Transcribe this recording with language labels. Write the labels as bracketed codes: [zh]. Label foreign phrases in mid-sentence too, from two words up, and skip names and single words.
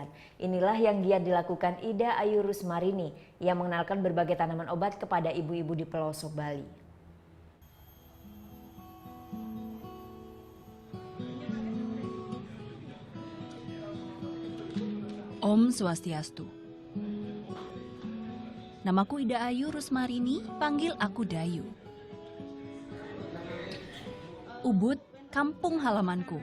[id] Inilah yang giat dilakukan Ida Ayu Rusmarini yang mengenalkan berbagai tanaman obat kepada ibu-ibu di pelosok Bali. [ban] Om Swastiastu. [id] Namaku Ida Ayu Rusmarini, panggil aku Dayu. Ubud, kampung halamanku.